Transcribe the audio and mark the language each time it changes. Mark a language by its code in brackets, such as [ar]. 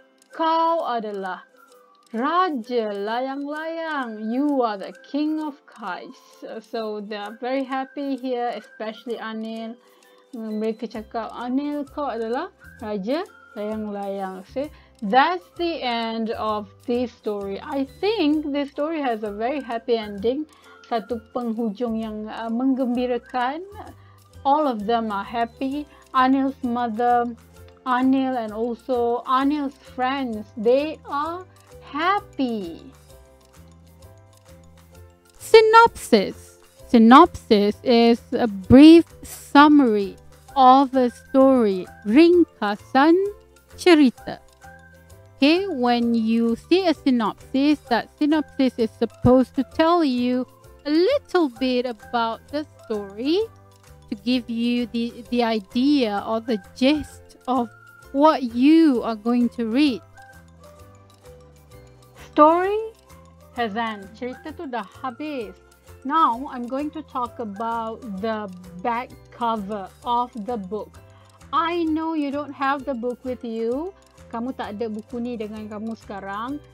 [ms] Kau adalah Raja layang-layang. [en] You are the king of kites. So they are very happy here, especially Anil. [ms] Mereka cakap, Anil, kau adalah Raja layang-layang. [en] See, that's the end of this story. I think this story has a very happy ending. [ms] Satu penghujung yang menggembirakan. [en] All of them are happy. Anil's mother, Anil, and also Anil's friends, they are happy. Synopsis. Synopsis is a brief summary of a story. [ms] Ringkasan cerita. [en] Okay, when you see a synopsis, that synopsis is supposed to tell you a little bit about the story, to give you the idea or the gist of what you are going to read. Story has end. [ms] Cerita tu dah habis. [en] Now I'm going to talk about the back cover of the book. I know you don't have the book with you. [ms] Kamu tak ada buku ni dengan kamu sekarang.